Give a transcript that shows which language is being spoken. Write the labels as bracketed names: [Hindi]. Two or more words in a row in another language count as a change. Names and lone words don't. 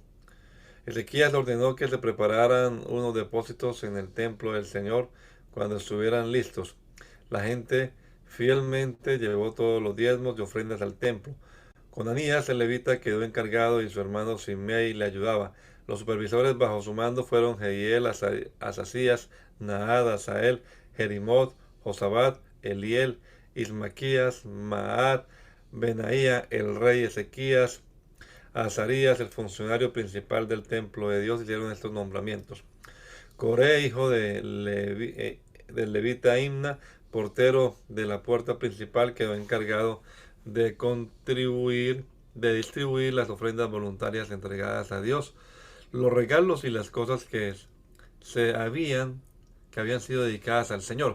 [Spanish] Ezequías ordenó que se prepararan unos depósitos en el templo del Señor cuando estuvieran listos. La gente fielmente llevó todos los diezmos y ofrendas al templo. Conanías, el levita, quedó encargado y su hermano Simei le ayudaba. Los supervisores bajo su mando fueron Jehiel, Asasías, Naad, Asael, Jerimot, Josabat, Eliel, Ismaquías, Maat, Benaía, el rey Ezequías, Azarías, el funcionario principal del templo de Dios, hicieron estos nombramientos. Coré, hijo del levita Imna, portero de la puerta principal, quedó encargado de distribuir las ofrendas voluntarias entregadas a Dios, los regalos y las cosas que habían sido dedicadas al Señor.